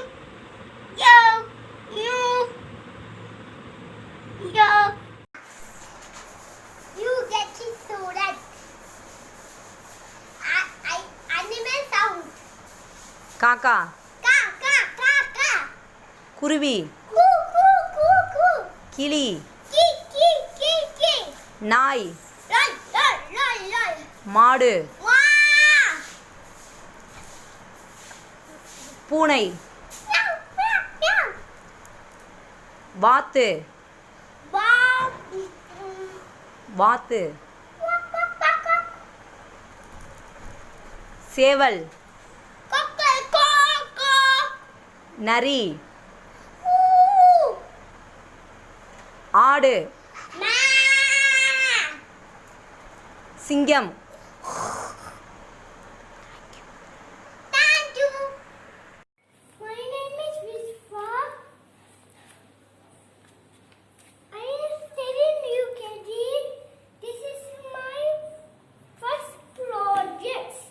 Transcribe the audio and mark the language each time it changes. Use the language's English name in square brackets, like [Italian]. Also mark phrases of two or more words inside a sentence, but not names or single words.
[English] Yo, you, yo. You get it so that animal sound. [Tamil] Kaka. Ka, ka, ka, ka. Kuruvi. Coo, coo, coo, coo. Kili. Ki, ki, ki, ki. Nai. Lol, lol, lol, lol. மாடு. Wah. பூனை. Meow, meow, meow. வாத்து. Wow. வாத்து. Quack, quack, quack, quack. சேவல். Cockle, cockle. நரி. Ooh. ஆடு. Ma. சிங்கம். [English] Thank you. My name is Vishwa. I am studying UKG. This is my first project.